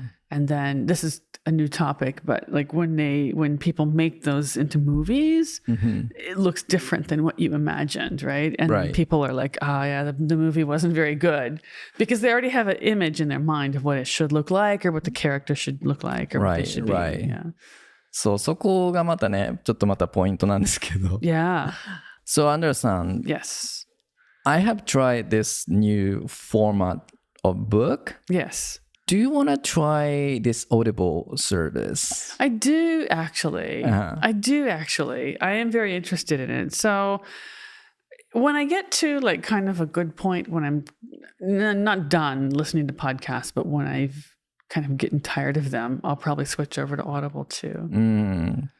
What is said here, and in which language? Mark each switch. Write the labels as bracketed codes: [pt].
[en] And then this is a new topic, but like when people make those into movies, it looks different than what you imagined, right? And people are like, the movie wasn't very good because they already have an image in their mind of what it should look like or what the character should look like or what they should be. Yeah. [ja] そう、そこがまたね、ちょっとまたポイントなんですけど。 [en] Yeah. So, Andrea-san. Yes. I have tried this new format of book. Yes. Do you want to try this Audible service? I do actually. I am very interested in it. So when I get to like kind of a good point when I'm not done listening to podcasts, but when I've kind of getting tired of them, I'll probably switch over to Audible too.